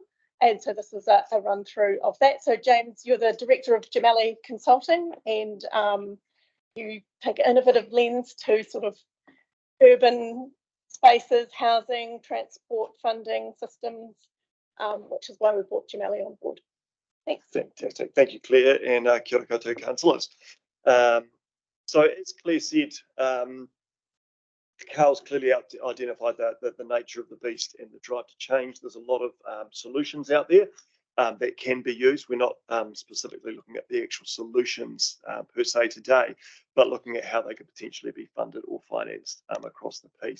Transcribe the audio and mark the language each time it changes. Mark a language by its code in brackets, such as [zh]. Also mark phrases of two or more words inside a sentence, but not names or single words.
[en] And so this is a run through of that. So James, you're the director of Gemelli Consulting, and you take an innovative lens to sort of urban spaces, housing, transport, funding systems, which is why we brought Gemelli on board. Thanks. Fantastic. Thank you, Claire, and [mi] kia ora koutou [en] councillors. So as Claire said, Carl's clearly identified the nature of the beast and the drive to change. There's a lot of solutions out there that can be used. We're not specifically looking at the actual solutions per se today, but looking at how they could potentially be funded or financed across the piece.